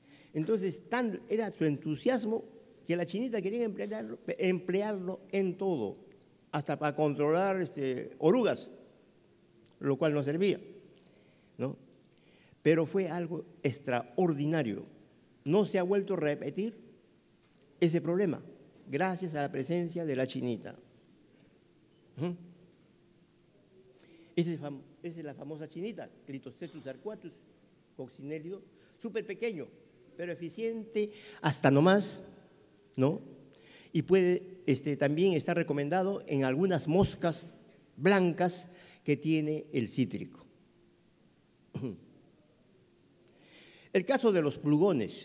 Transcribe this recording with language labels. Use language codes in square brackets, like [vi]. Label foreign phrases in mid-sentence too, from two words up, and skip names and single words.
[es] Entonces, era su entusiasmo que la chinita quería emplearlo en todo, hasta para controlar orugas, lo cual no servía, ¿no? Pero fue algo extraordinario. No se ha vuelto a repetir ese problema, gracias a la presencia de la chinita. Esa es la famosa chinita, Clitocetus arcuatus, coccinellio, súper pequeño, pero eficiente hasta nomás, ¿no? Y puede también estar recomendado en algunas moscas blancas que tiene el cítrico. El caso de los pulgones.